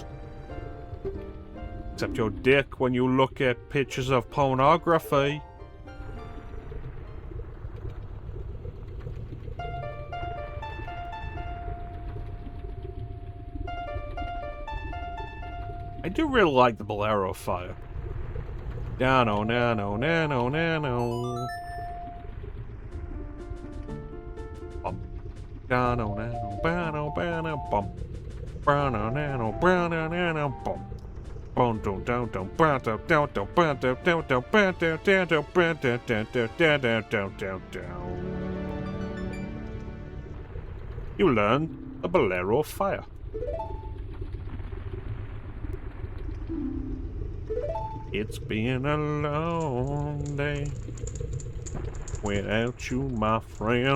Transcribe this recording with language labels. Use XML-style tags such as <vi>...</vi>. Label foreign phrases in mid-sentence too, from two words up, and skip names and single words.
<en>Except your dick when you look at pictures of pornography. I do really like the Bolero fire. Nano, nano, nano, nano. Bum. Nano, nano, bano, bano, bum. Brano, nano, brano, nano, bum. Bum, dum, dum, dum, bum, dum, dum, dum, bum, dum, dum, dum, bum, dum, dum, dum, bum, dum, dum, dum, dum, dum, dum, dum. You learned the Bolero fire. It's been a long day without you, my friend.</en>